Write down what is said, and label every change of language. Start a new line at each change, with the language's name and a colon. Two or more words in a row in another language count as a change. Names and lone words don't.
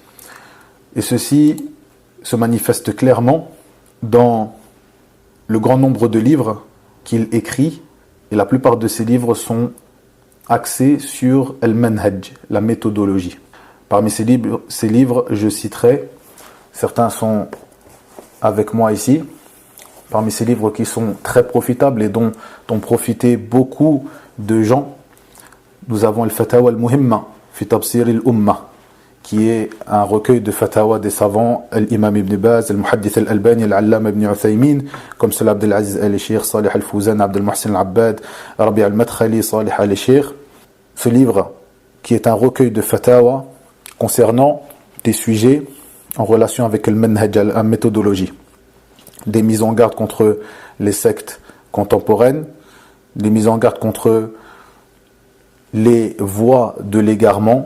French: Et ceci se manifeste clairement dans le grand nombre de livres qu'il écrit, et la plupart de ces livres sont axés sur al-manhaj, la méthodologie. Parmi ces livres, je citerai, certains sont avec moi ici, parmi ces livres qui sont très profitables et dont ont profité beaucoup de gens, nous avons Al-Fatawa al-Muhimma fi Tafsir al-Ummah, qui est un recueil de fatawa des savants, l'imam ibn Baz, al-Muhaddith al-Albani, al-Allama ibn Uthaymin, comme cela Abdul Aziz al-Sheikh, Salih al-Fawzan, Abdul Muhsin al-Abbad, Rabi' al-Madkhali, Salih al-Sheikh. Ce livre, qui est un recueil de fatawa concernant des sujets en relation avec le manhaj, la méthodologie, des mises en garde contre les sectes contemporaines, des mises en garde contre les voies de l'égarement.